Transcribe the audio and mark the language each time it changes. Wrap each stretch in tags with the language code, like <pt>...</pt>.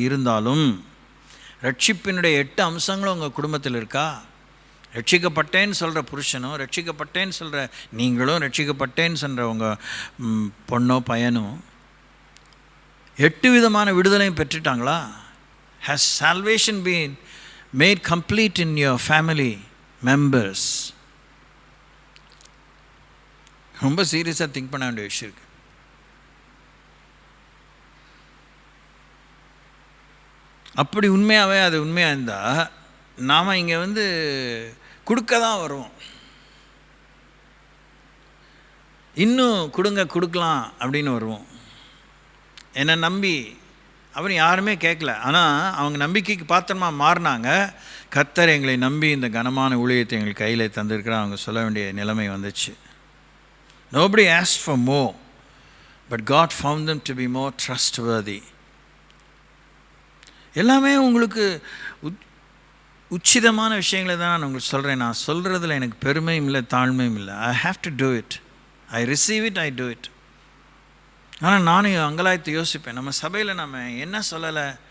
<ta>இருந்தாலும் ரட்சிப்பினுடைய 8 அம்சங்களும் உங்கள் குடும்பத்தில் இருக்கா? ரட்சிக்கப்பட்டேன்னு சொல்கிற புருஷனும், ரட்சிக்கப்பட்டேன்னு சொல்கிற நீங்களும், ரட்சிக்கப்பட்டேன்னு சொல்கிற உங்கள் பொண்ணோ பையனும் 8 விதமான விடுதலையும் பெற்றுட்டாங்களா?</ta> <en>Has salvation been made complete in your family members?</en> <ta>ரொம்ப சீரியஸாக திங்க் பண்ண வேண்டிய விஷயம் இருக்குது. அப்படி உண்மையாகவே அது உண்மையாக இருந்தால் நாம் இங்கே கொடுக்க தான் வருவோம். இன்னும் கொடுக்கலாம் அப்படின்னு வருவோம். என்னை நம்பி அவன் யாருமே கேட்கல, ஆனால் அவங்க நம்பிக்கைக்கு பாத்திரமாக மாறினாங்க. கர்த்தர் எங்களை நம்பி இந்த கனமான ஊழியத்தை எங்களுக்கு கையில் தந்திருக்கிறார் அவங்க சொல்ல வேண்டிய நிலைமை வந்துச்சு.</ta> <en>Nobody asked for more, but God found them to be more trustworthy.</en> <ta>எல்லாமே உங்களுக்கு உச்சிதமான விஷயங்களை தான் நான் உங்களுக்கு சொல்கிறேன். நான் சொல்கிறதுல எனக்கு பெருமையும் இல்லை, தாழ்மையும் இல்லை.</ta> <en>I have to do it. I receive it, I do it.</en> <ta>ஆனால் நானும் அங்கலாய்த்து யோசிப்பேன், நம்ம சபையில் நம்ம என்ன சொல்லலை?</ta>